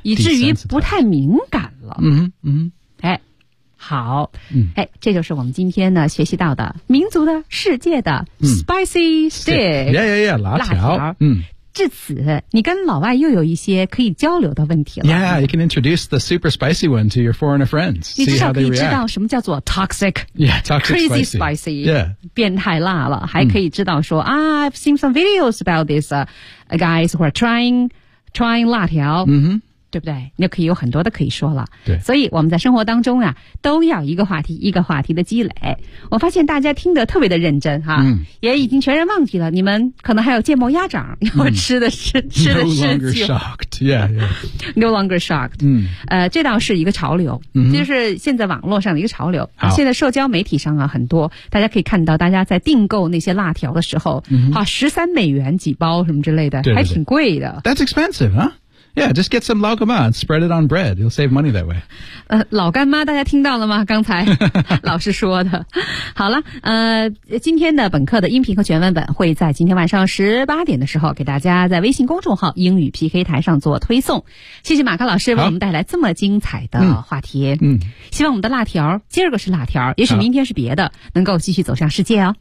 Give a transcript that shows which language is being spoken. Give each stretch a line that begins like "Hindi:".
Chinese: 以至于不太敏感了。嗯嗯。哎，好。哎，这就是我们今天呢学习到的民族的世界的
English: spicy stick. Yeah, yeah, yeah,
Chinese: 辣条。至此，你跟老外又有一些可以交流的问题了。
English: Yeah, you can introduce the super spicy one to your foreigner friends.
Chinese: 你至少可以知道什么叫做 toxic,
English: yeah, toxic crazy spicy. Yeah.
Chinese: 变态辣了，还可以知道说、
English: I've seen some videos about these guys who are trying
Chinese: 辣条、 mm-hmm. 对不对？你可以有很多的可以说了。对，所以我们在生活当中啊，都要一个话题一个话题的积累。我发现大家听得特别的认真哈、也已经全然忘记了你们可能还有芥末鸭掌要吃的是、吃的事情。
English: No longer shocked, yeah. No longer shocked.
Chinese: 这倒是一个潮流、就是现在网络上的一个潮流。好，现在社交媒体上啊，很多大家可以看到，大家在订购那些辣条的时候，13美元几包什么之类的，对对对，还挺贵的。
English: That's expensive, huh? Yeah, just get some 老干妈 and spread it on bread. You'll save money that way.
Chinese: 老干妈大家听到了吗？刚才老师说的。好了，今天的本课的音频和全文本会在今天晚上18点的时候给大家在微信公众号英语 PK 台上做推送。谢谢马克老师为我们带来这么精彩的话题。希望我们的辣条今儿个是辣条，也许明天是别的，能够继续走向世界哦。